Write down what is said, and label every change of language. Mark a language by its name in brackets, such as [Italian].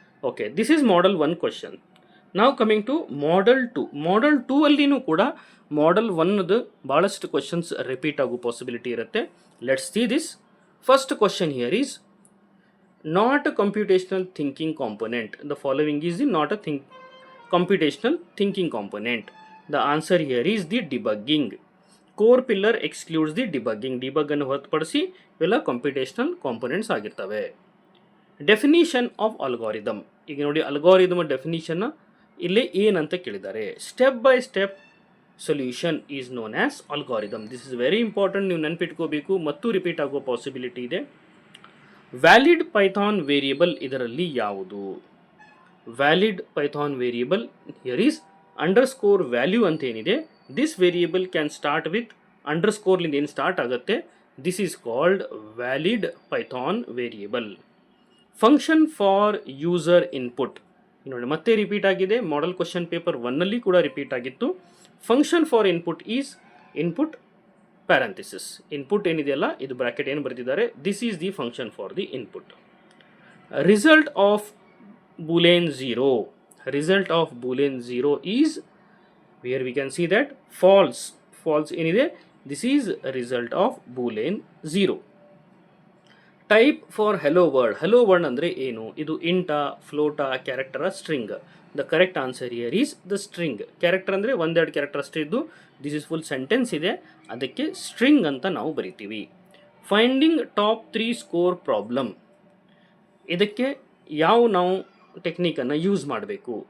[English] Okay, this is model 1 question. Now coming to model 2. [Kannada] Model 2 ಅಲ್ಲಿನೂ ಕೂಡ model 1 ಬಹಳಷ್ಟು questions repeat ಆಗೋ possibility ಇರುತ್ತೆ. [English] Let's see this. First question here is not a computational thinking component. The following is the not a computational thinking component. The answer here is the debugging. Core pillar excludes the debugging. [Kannada] Debug ಅನ್ನು ಹೊರತುಪಡಿಸಿ ಇವೆಲ್ಲ computational components ಆಗಿರ್ತವೆ. [English] Definition of algorithm. [Kannada] ಈಗ ನೋಡಿ algorithm definition ಇಲ್ಲಿ ಏನಂತ ಕೇಳಿದ್ದಾರೆ. [English] Step by step solution is known as algorithm. This is very important, [Kannada] ನೀವು ನೆನಪಿಟ್ಕೋಬೇಕು ಮತ್ತು ರಿಪೀಟ್ ಆಗೋ ಪಾಸಿಬಿಲಿಟಿ ಇದೆ. ವ್ಯಾಲಿಡ್ ಪೈಥಾನ್ ವೇರಿಯಬಲ್ ಇದರಲ್ಲಿ ಯಾವುದು? Valid Python variable [English] here is underscore value [Kannada] ಅಂತ ಏನಿದೆ, [English] this variable can start with [Kannada] ಅಂಡರ್ಸ್ಕೋರ್ಲಿಂದ ಏನು ಸ್ಟಾರ್ಟ್ ಆಗುತ್ತೆ, [English] This is called valid Python variable. [Kannada] Function for user input ನೋಡಿ ಮತ್ತೆ ರಿಪೀಟ್ ಆಗಿದೆ. ಮಾಡೆಲ್ ಕ್ವಶನ್ ಪೇಪರ್ 1ನಲ್ಲಿ ಕೂಡ ರಿಪೀಟ್ ಆಗಿತ್ತು. [English] Function for input is input parenthesis. [Kannada] Input ಏನಿದೆಯಲ್ಲ ಇದು ಬ್ರಾಕೆಟ್ ಏನು ಬರೆದಿದ್ದಾರೆ, [English] This is the function for the input. Result of boolean 0. Result of boolean 0 is where we can see that false. False ಏನಿದೆ, this is result of boolean 0. Type for hello world. [Kannada] Hello world ಅಂದರೆ ಏನು? ಇದು ಇಂಟಾ, ಫ್ಲೋಟಾ, ಕ್ಯಾರೆಕ್ಟರ, string. [English] The correct answer here is the string. [Kannada] Character ಅಂದರೆ ಒಂದೆರಡು character ಅಷ್ಟೇ ಇದ್ದು, [English] this is full sentence [Kannada] ಇದೆ, ಅದಕ್ಕೆ ಸ್ಟ್ರಿಂಗ್ ಅಂತ ನಾವು ಬರಿತೀವಿ. [English] Finding top 3 score problem. [Kannada] ಇದಕ್ಕೆ ಯಾವ ನಾವು ಟೆಕ್ನಿಕನ್ನು ಯೂಸ್ ಮಾಡಬೇಕು?